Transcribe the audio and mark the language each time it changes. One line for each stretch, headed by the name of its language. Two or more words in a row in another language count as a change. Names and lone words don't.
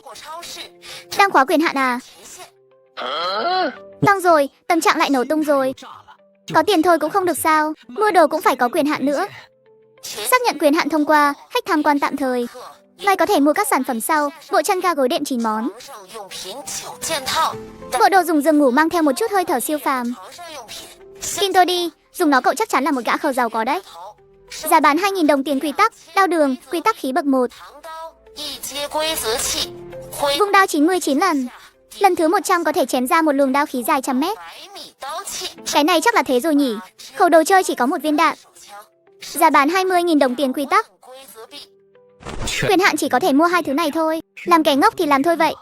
Vietnamese: Đang khóa quyền hạn à? Xong rồi, tâm trạng lại nổ tung rồi. Có tiền thôi cũng không được sao? Mua đồ cũng phải có quyền hạn nữa. Xác nhận quyền hạn thông qua, khách tham quan tạm thời. Ngài có thể mua các sản phẩm sau, bộ chăn ga gối đệm 9 món.
Chinese: 上用品9件套，
Vietnamese: Bộ đồ dùng giường ngủ mang theo một chút hơi thở siêu phàm.
Chinese: 床上用品
Vietnamese: Tin tôi đi, dùng nó cậu chắc chắn là một gã khờ giàu có đấy.
Chinese: 好，
Vietnamese: Giá bán 2.000 đồng tiền quy tắc, đao đường, quy tắc khí bậc 1.
Chinese: 长刀一阶规则器，挥
Vietnamese: Vung đao 99 lần. Lần thứ 100 có thể chém ra một luồng đao khí dài trăm mét.
Chinese: 100 米刀器，
Vietnamese: Cái này chắc là thế rồi nhỉ. Khẩu đồ chơi chỉ có một viên đạn.
Chinese: 枪
Vietnamese: Giá bán 20.000 đồng tiền quy tắc.
Chinese: 规则币，
Vietnamese: Quyền hạn chỉ có thể mua hai thứ này thôi. Làm kẻ ngốc thì làm thôi vậy.